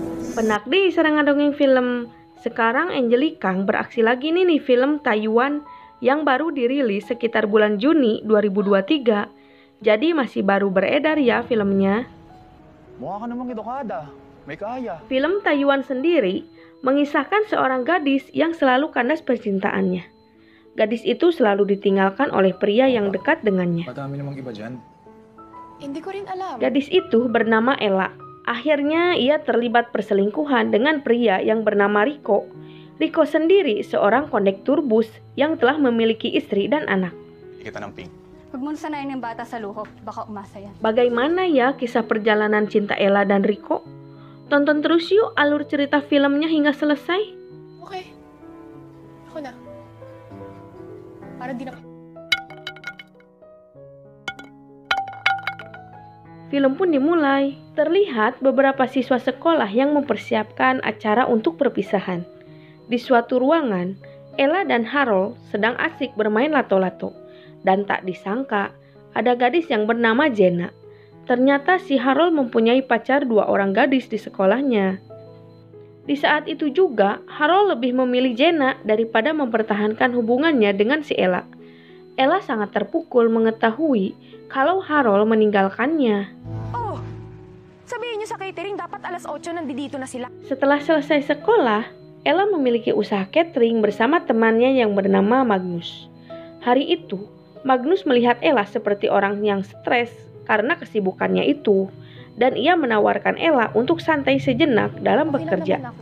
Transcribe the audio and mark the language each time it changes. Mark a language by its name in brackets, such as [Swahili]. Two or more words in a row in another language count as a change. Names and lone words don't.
[Indonesian] Penakdi serangan dongeng film. Sekarang Angelique Kang beraksi lagi nih film Taiwan yang baru dirilis sekitar bulan Juni 2023. Jadi masih baru beredar ya filmnya. [Filipino] Mukha ka namang edukada. May kaya. [Indonesian] Film Taiwan sendiri mengisahkan seorang gadis yang selalu kandas percintaannya. Gadis itu selalu ditinggalkan oleh pria yang dekat dengannya. [Filipino] Madami namang iba dyan. Hindi ko rin alam. [Indonesian] Gadis itu bernama Ella. Akhirnya ia terlibat perselingkuhan dengan pria yang bernama Rico. Rico sendiri seorang kondektur bus yang telah memiliki istri dan anak. [Filipino] Kita ng pink. Huwag mo sanayin ng bata sa luho. Baka umasa yan. [Indonesian] Bagaimana ya kisah perjalanan cinta Ella dan Rico? Tonton terus yuk alur cerita filmnya hingga selesai. [Filipino] Okay. Ako na. Para di na... [Indonesian] Film pun dimulai. Terlihat beberapa siswa sekolah yang mempersiapkan acara untuk perpisahan. Di suatu ruangan, Ella dan Harold sedang asik bermain lato-lato. Dan tak disangka, ada gadis yang bernama Jenna. Ternyata si Harold mempunyai pacar 2 orang gadis di sekolahnya. Di saat itu juga, Harold lebih memilih Jenna daripada mempertahankan hubungannya dengan si Ella. Ella sangat terpukul mengetahui kalau Harold meninggalkannya. Oh! [Filipino] Sabihin niyo sa catering, dapat alas 8 nandito na sila. [Indonesian] Setelah selesai sekolah, Ella memiliki usaha catering bersama temannya yang bernama Magnus. Hari itu, Magnus melihat Ella seperti orang yang stres karena kesibukannya itu, dan ia menawarkan Ella untuk santai sejenak dalam bekerja.